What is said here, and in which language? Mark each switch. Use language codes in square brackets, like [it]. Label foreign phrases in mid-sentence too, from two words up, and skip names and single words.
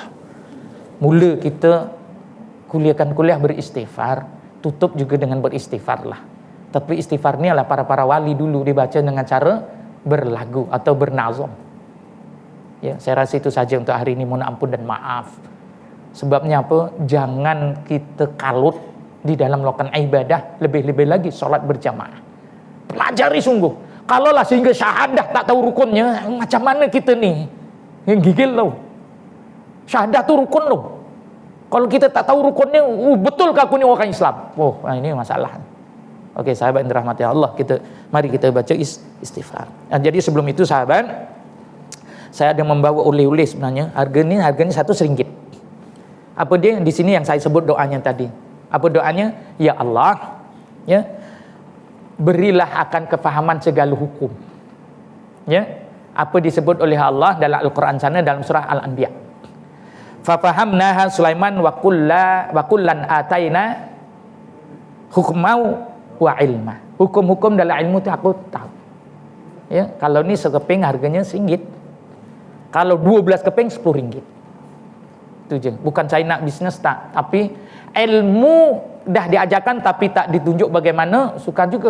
[ms] Mula kita kuliahkan kuliah beristighfar, tutup juga dengan beristighfar lah. Tapi istighfar ni adalah para wali dulu dibaca dengan cara berlagu atau bernazam. Ya, saya rasa itu saja untuk hari ini. Mohon ampun dan maaf. Sebabnya apa? Jangan kita kalut di dalam melakukan ibadah, lebih-lebih lagi solat berjamaah. Pelajari sungguh. Kalaulah sehingga syahadah tak tahu rukunnya, macam mana kita ni? Yang gigil tau. Syahadah tu rukun loh. Kalau kita tak tahu rukunnya, betul ke aku ni orang Islam? Oh, ini masalah. Okey, sahabat yang dirahmati Allah, mari kita baca istighfar. Nah, jadi sebelum itu sahabat, saya ada membawa oleh-oleh sebenarnya. Harganya RM1. Apa dia di sini yang saya sebut doanya tadi? Apa doanya? Ya Allah, ya, berilah akan kefahaman segala hukum. Ya, apa disebut oleh Allah dalam Al-Quran sana dalam surah Al-Anbiya. [ar] ففهمناها سليمان وكلا آتينا حكما وعلما. [ms] Hukum-hukum dalam ilmu itu aku tahu. Ya, kalau ni sekeping harganya RM1. Kalau 12 keping RM10. Itu je. Bukan saya nak bisnes tak, tapi ilmu dah diajarkan tapi tak ditunjuk bagaimana, suka juga.